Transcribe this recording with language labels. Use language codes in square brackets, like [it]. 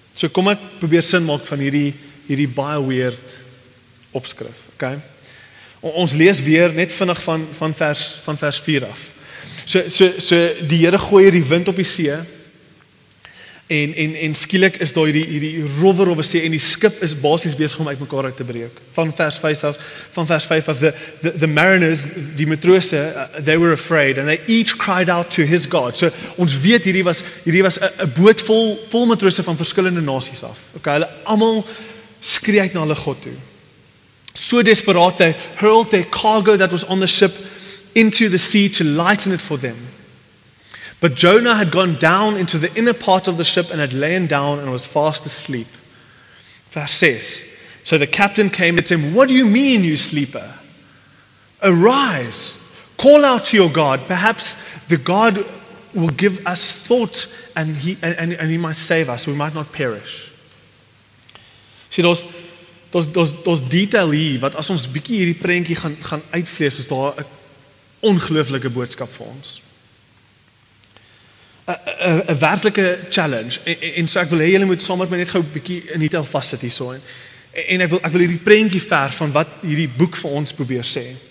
[af] So kom ek probeer sin maak van hierdie baie weird opskrif, okay? Ons lees weer net vinnig van vers 4 af. So die Here gooi die wind op die see, en skielik is daar hierdie rower op die see, en die skip is basies besig om uitmekaar uit te breek. Van vers 5 af, [en] the mariners, [af] die matrose, [en] they were afraid, and they each cried out to his God. So ons weet hierdie was 'n boot vol matrose van verskillende nasies af. [af] Okay, hulle almal skree uit na hulle God toe. So desperaat, [en] they hurled their cargo that was on the ship into the sea to lighten it for them. But Jonah had gone down into the inner part of the ship and had lain down and was fast asleep. Verse 6. So the captain came and said to him, "What do you mean, you sleeper? Arise, call out to your God. Perhaps the God will give us thought and he might save us. We might not perish." [af] See, daar's detail hier, wat as ons bietjie hierdie prentjie gaan uitvlees, is daar 'n ongelooflike boodskap vir ons. 'n werklike challenge, en so ek wil hê julle moet saam met my net gou 'n bietjie in detail vassit hierso, en ek wil hierdie prentjie verf van wat hierdie boek vir ons probeer sê.